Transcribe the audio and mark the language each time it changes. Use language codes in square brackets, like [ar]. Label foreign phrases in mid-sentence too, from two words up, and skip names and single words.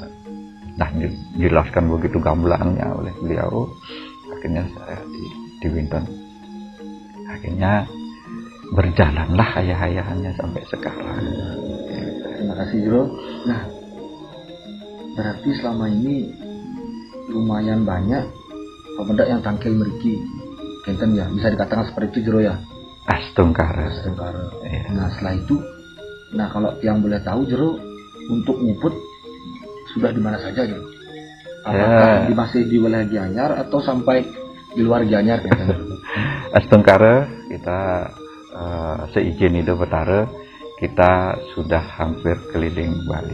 [id] Nah dijelaskan begitu gamblangnya oleh beliau, akhirnya saya diwinten. Akhirnya berjalanlah ayah-ayahannya sampai sekarang. Terima kasih Jero. Nah berarti selama ini lumayan banyak pemuda yang [ban] tangkil meriki, kenten [id] ya, bisa dikatakan seperti itu Jero ya. Astungkara. Ya. Nah setelah itu, nah kalau yang boleh tahu Jero, untuk nguput sudah di mana saja Jero? Apakah masih di wilayah Gianyar atau sampai di luar Gianyar? Astungkara kita seizin itu Betara, kita sudah hampir keliling Bali.